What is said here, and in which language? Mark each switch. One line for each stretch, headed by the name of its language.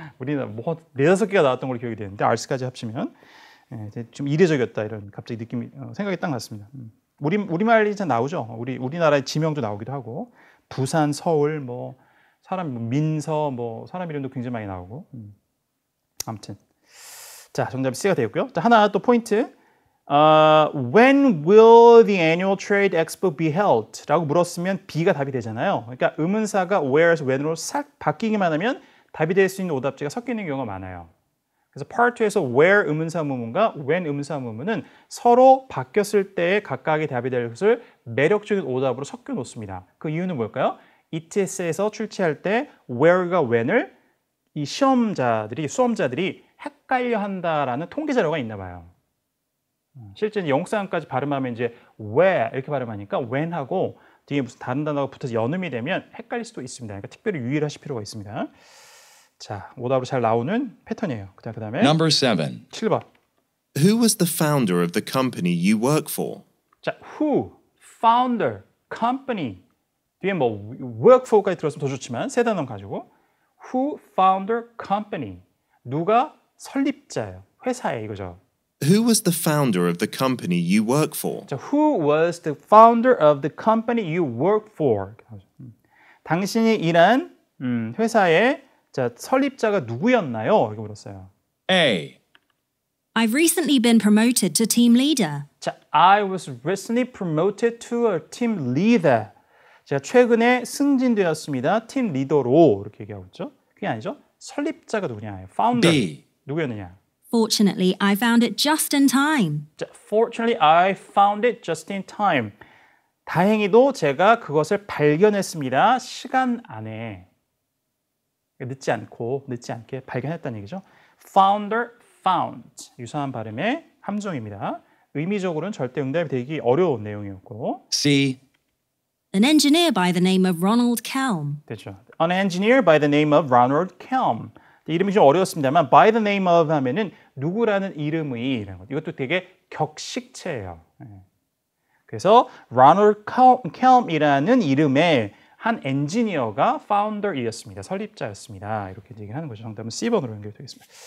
Korean: 우리나라 뭐 4-5개가 나왔던 걸로 기억이 되는데 알스까지 합치면 좀 이례적이었다 이런 갑자기 느낌이 생각이 딱 났습니다. 우리말이 잘 나오죠. 우리나라의 지명도 나오기도 하고 부산, 서울, 뭐 사람 민서, 뭐 사람 이름도 굉장히 많이 나오고 아무튼 자 정답이 C가 되었고요. 자 하나 또 포인트.
English: When will the annual trade expo be held?
Korean: 라고 물었으면 B가 답이 되잖아요. 그러니까 의문사가 where에서 when으로 싹 바뀌기만 하면 답이 될 수 있는 오답지가 섞이는 경우가 많아요. 그래서 Part 2에서 where 의문사 무문과 when 의문사 무문은 서로 바뀌었을 때 각각의 답이 될 것을 매력적인 오답으로 섞여 놓습니다. 그 이유는 뭘까요? ETS에서 출제할 때 where가 when을 이 수험자들이 헷갈려 한다라는 통계 자료가 있나 봐요. 실제 영국사람까지 발음하면 이제 where 이렇게 발음하니까 when하고 뒤에 무슨 다른 단어가 붙어서 연음이 되면 헷갈릴 수도 있습니다. 그러니까 특별히 유의를 하실 필요가 있습니다. 자, 오답으로 잘 나오는 패턴이에요. 그다음에
English: Number 7.
Korean: 7번.
English: Who was the founder of the company you work for?
Korean: 자, who, founder, company 뒤에 뭐 work for까지 들었으면 더 좋지만 세 단어 가지고 who, founder, company 누가 설립자예요. 회사에 이거죠.
English: Who was the founder of the company you work for? 자, who was the founder of the company you work for?
Korean: 당신이 일한 회사의 자, 설립자가 누구였나요? 이렇게 물었어요. A.
English: I've recently been promoted to team leader. 자, I was recently promoted to a team leader.
Korean: 제가 최근에 승진되었습니다. 팀 리더로 이렇게 얘기하고 있죠. 그게 아니죠. 설립자가 누구냐? founder. B. 누구였느냐?
English: Fortunately, I found it just in time. 자, Fortunately, I found it just in time.
Korean: 다행히도 제가 그것을 발견했습니다. 시간 안에. 늦지 않게 발견했다는 얘기죠.
English: Founder, found.
Korean: 유사한 발음의 함정입니다. 의미적으로는 절대 응답이 되기 어려운 내용이었고. C.
English: An engineer by the name of Ronald Kelm.
Korean: 됐죠.
English: An engineer by the name of Ronald Kelm.
Korean: 이름이 좀 어려웠습니다만 by the name of 하면은 누구라는 이름의 이라는 것. 이것도 되게 격식체예요. 그래서 Ronald Kelm이라는 이름의 한 엔지니어가 founder이었습니다. 설립자였습니다. 이렇게 얘기를 하는 거죠. 정답은 C번으로 연결되겠습니다.